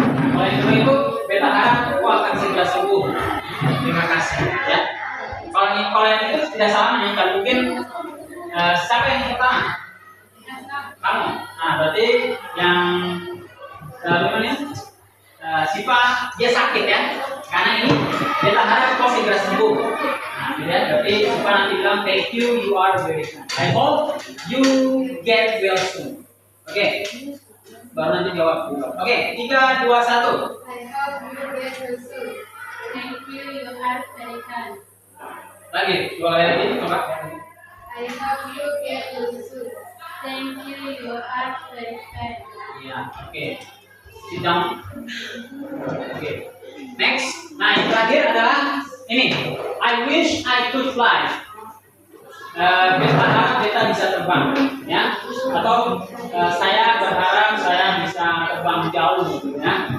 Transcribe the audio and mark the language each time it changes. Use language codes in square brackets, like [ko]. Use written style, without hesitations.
[id] Kalau yang kedua itu beta harap kau akan segera sembuh. Terima kasih. Ya. Kalau yang itu tidak salah menyangka mungkin siapa yang pertama? Kamu. Nah, berarti yang namanya Sipa dia sakit ya. Karena ini kita harap kau segera sembuh. Nah, ya, berarti Sipa nanti bilang [en] thank you, you are very kind. I hope you get well soon. Oke. [id] Baru nanti jawab. [en] Oke, 3, 2, 1. I hope you get well soon. Thank you, you are very kind. [id] Lagi, 2 kali lagi, coba. [en] I hope you get well soon. Thank you, you are very kind. [id] Iya, oke. [en] Sit down. [id] Oke. [en] Next, [id] nah yang terakhir adalah ini. [en] I wish I could fly. [id] Beta harap beta bisa terbang, ya. Atau saya berharap saya bisa terbang jauh, gitu, ya.